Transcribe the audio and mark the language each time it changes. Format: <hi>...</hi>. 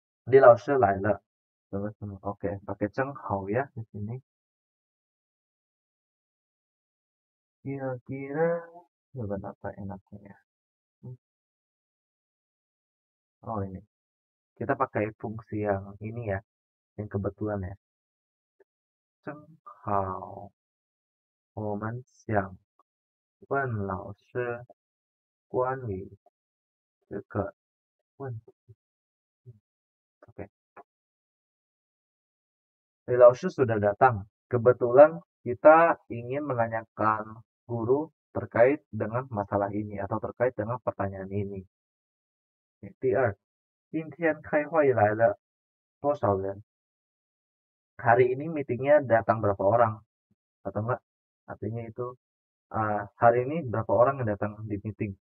<zh>Di laoshi lai le.</zh> <id>Terus, oke, pakai cenghao ya di sini. Kira-kira jawaban apa enaknya ya? Oh ini. Kita pakai fungsi yang ini ya, yang kebetulan ya.</id> <zh>正好我们想问老师关于这个问题。</zh> <id>Oke, 老师 sudah datang. Kebetulan kita ingin menanyakan guru terkait dengan masalah ini atau terkait dengan pertanyaan ini.</id> <zh>第二，今天开会来了多少人？</zh> <id>hari ini meetingnya datang berapa orang? Atau enggak? Artinya itu hari ini berapa orang yang datang di meeting?</id>